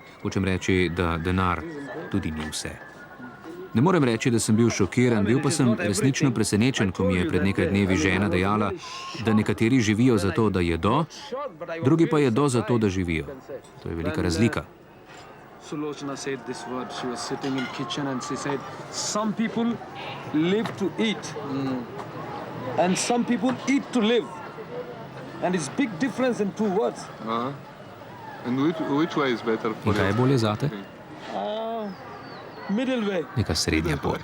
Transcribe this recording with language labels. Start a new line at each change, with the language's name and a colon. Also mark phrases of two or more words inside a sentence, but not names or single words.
Slovenian: Hočem reči, da denar tudi ni vse. Ne morem reči, da sem bil šokiran, bil pa sem resnično presenečen, ko mi je pred nekaj dnevi žena dejala, da nekateri živijo zato, da jedo, drugi pa jedo zato, da živijo. To je velika razlika.
English: Sulochana said this word. She was sitting in kitchen and she said, some people live to eat and some people eat to live. And it's big difference in two words. And which way is better for you?
Slovenian: In kaj je bolje zate?
English: Middle way.
Slovenian: Neka srednja pot.